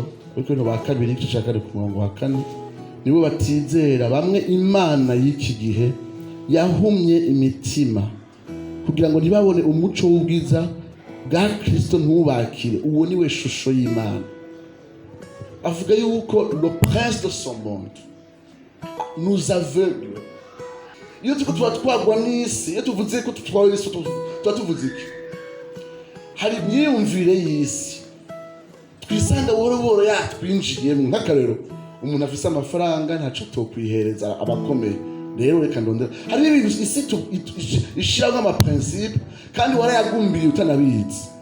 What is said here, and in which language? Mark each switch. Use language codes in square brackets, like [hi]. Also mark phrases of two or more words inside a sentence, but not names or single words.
[rn] Ariko rino ba kabiri igice cya 4 ku murongo wa 4 nibo batizera bamwe Imana y'iki gihe yahumye imitima kugira ngo ntibabone umuco w'ubwiza bwa Kristo ntubakire. Uwo ni we shusho y'Imana. Avuga yuko [fr] le prince de son monde nous aveugle. [rn] Iyo tuba twagwa n'isi, iyo tuvuze ko tutwawe n'isi, tuba tuvuze iki? Hari imyumvire y'isi twisanga buhoro yatwinjiyemo. Nk'akarero, umuntu afise amafaranga ntaco tokwihereza abakomeye. Rero reka ndondera, hari ibintu isi ishiramo amaprincipe kandi warayagumbiriye utanabizi.